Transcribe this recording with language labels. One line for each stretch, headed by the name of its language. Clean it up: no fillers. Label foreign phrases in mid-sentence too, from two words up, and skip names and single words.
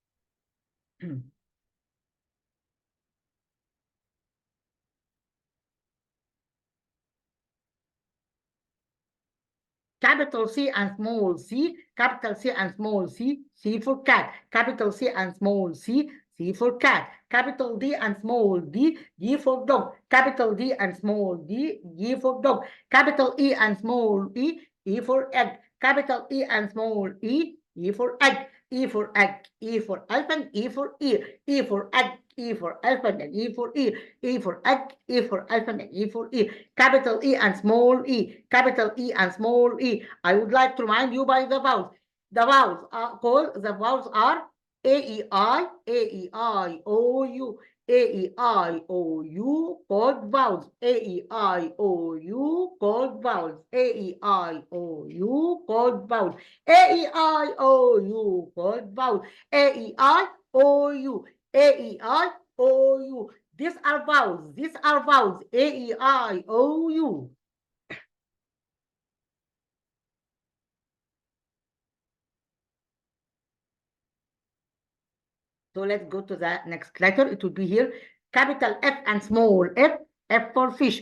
English: Capital C and small c, capital C and small c, C for cat. Capital C and small c, C for cat. Capital D and small d, D for dog. Capital D and small d, D for dog. Capital E and small e, E for egg. Capital E and small e, E for egg. E for egg, E for elephant, E for ear. E for egg, E for elephant, and E for ear. E for egg, E for elephant, and E for ear. Capital E and small e. Capital E and small e. I would like to remind you by the vowels. The vowels are A, E, I, O, U, A-E-I-O-U, called vowels. A-E-I-O-U, called vowels. A-E-I-O-U, called vowels. A-E-I-O-U, called vowels. A-E-I-O-U, A-E-I-O-U. These are vowels. These are vowels. A-E-I-O-U. So let's go to the next letter. It will be here. Capital F and small f. F for fish.